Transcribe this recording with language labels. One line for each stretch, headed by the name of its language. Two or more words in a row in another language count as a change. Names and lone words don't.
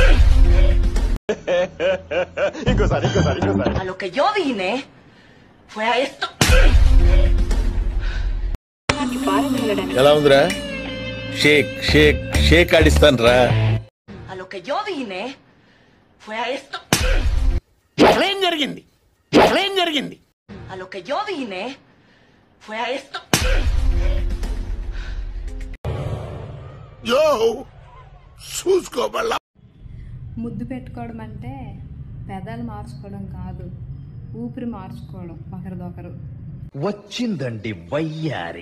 Spanish: A lo que yo vine fue a esto.
Telugu: ఎలా ఉందిరా?
English: shake shake shake
Telugu: ఆడిస్తాను రా.
Spanish: A lo que yo vine fue a esto.
Telugu: ఏం జరిగింది? ఏం జరిగింది?
Spanish: A lo que yo vine fue a esto.
Telugu: యో చూసుకోబల్లా. ముద్దు పెట్టుకోవడం అంటే పెదాలు మార్చుకోవడం కాదు, ఊపిరి మార్చుకోవడం ఒకరిదొకరు. వచ్చిందండి వయ్యారి.